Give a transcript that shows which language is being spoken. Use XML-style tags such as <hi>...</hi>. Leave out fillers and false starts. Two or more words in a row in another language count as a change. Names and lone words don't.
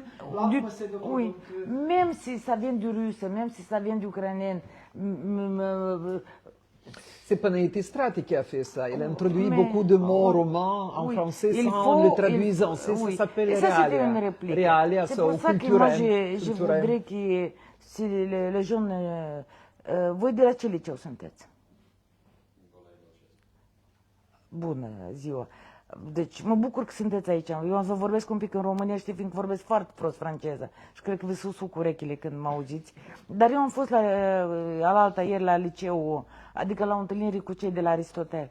<fr>Oui, même si ça vient du russe, même si ça vient d'ukrainien. C'est Panaïti Strati qui a fait ça. Il a introduit beaucoup de mots romans en français sans les traduisant. Ça s'appelle Realia. C'est pour ça que moi je voudrais que si les jeunes...</fr> <ro>voi de la ce liceu sunteți? Bună ziua! Deci mă bucur că sunteți aici. Eu am să vorbesc un pic în românește, fiindcă vorbesc foarte prost franceză. Și cred că vă susuc urechile când mă auziți. Dar eu am fost alaltă ieri la liceu, adică la o întâlnire cu cei de la Aristotel.</ro>